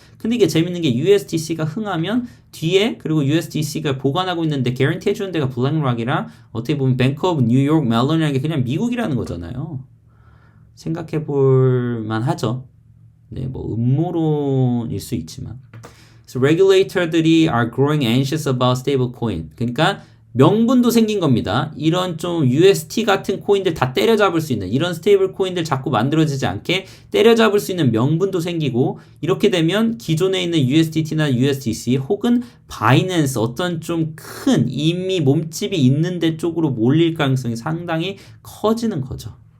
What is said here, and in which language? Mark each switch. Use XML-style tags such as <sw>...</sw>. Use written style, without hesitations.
<ko>근데 이게 재밌는 게 USDC가 흥하면 뒤에 그리고 USDC가 보관하고 있는데 개런티 해주는 데가 블랙락이랑 어떻게 보면 Bank of New York Mellon이라는 게 그냥 미국이라는 거잖아요. 생각해 볼 만하죠. 네, 뭐 음모론일 수 있지만.</ko> <en>So regulator들이 are growing anxious about stablecoin.</en> <ko>그러니까 명분도 생긴 겁니다. 이런 좀 UST 같은 코인들 다 때려잡을 수 있는 이런 스테이블 코인들 자꾸 만들어지지 않게 때려잡을 수 있는 명분도 생기고 이렇게 되면 기존에 있는 USDT나 USDC 혹은 바이낸스 어떤 좀 큰 이미 몸집이 있는 데 쪽으로 몰릴 가능성이 상당히 커지는 거죠.</ko>